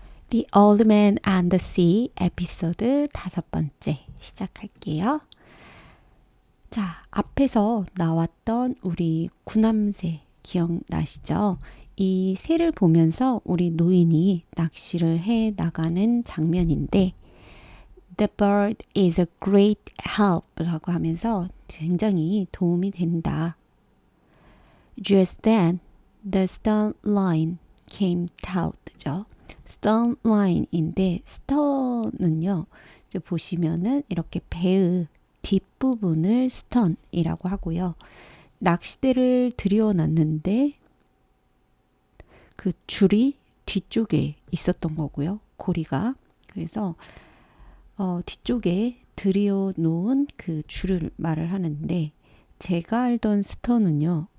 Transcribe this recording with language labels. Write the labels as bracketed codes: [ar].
[ko] The Old Man and the Sea 에피소드 5번째 시작할게요. 자, 앞에서 나왔던 우리 구남새 기억나시죠? 이 새를 보면서 우리 노인이 낚시를 해 나가는 장면인데 [en] The bird is a great help [ko] 라고 하면서 굉장히 도움이 된다. [en] Just then, the stern line came taut죠. [ko] stern line인데 stern은요. 이제 보시면은 이렇게 배의 뒷부분을 stern이라고 하고요. 낚싯대를 들여놨는데 그 줄이 뒤쪽에 있었던 거고요. 고리가. 그래서 뒤쪽에 들여놓은 그 줄을 말을 하는데 제가 알던 stern은요.